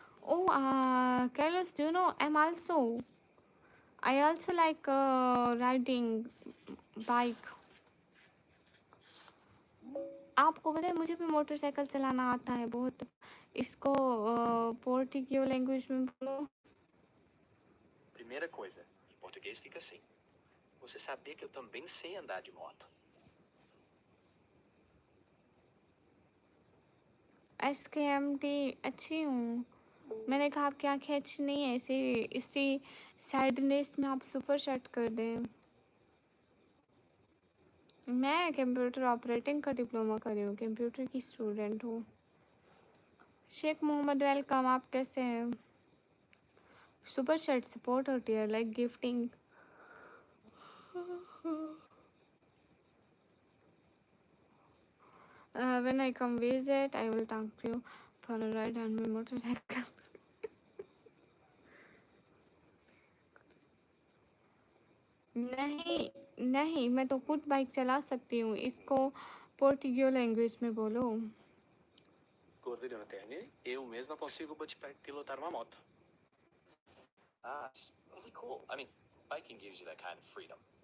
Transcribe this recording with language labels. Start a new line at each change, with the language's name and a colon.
English: Oh, Carlos, do you know I also like riding bike.
Hindi: आपको पता है मुझे भी मोटरसाइकिल चलाना आता है बहुत। इसको पोर्टुगीज लैंग्वेज में बोलो।
Portuguese: Primeira coisa, em português fica assim. Você sabia que eu também sei andar de moto?
Hindi: SKMT अच्छी हूँ। मैंने कहा आपकी आंखें अच्छी नहीं है, इसी सैडनेस में आप सुपर शॉट कर दें। मैं कंप्यूटर ऑपरेटिंग का डिप्लोमा कर रही हूँ, कंप्यूटर की स्टूडेंट हूँ। शेख मोहम्मद वेलकम, आप कैसे हैं? सुपर चैट सपोर्ट होती है like gifting.
English: When I come visit I will talk you for a ride on my motorcycle.
Hindi: नहीं नहीं, मैं तो खुद बाइक चला सकती हूँ, इसको पोर्टुगीज लैंग्वेज में बोलो।
Portuguese: Por vídeo na internet, eu mesma consigo pilotar uma moto.
English: Ah, it's really cool. I mean, biking gives you that kind of freedom.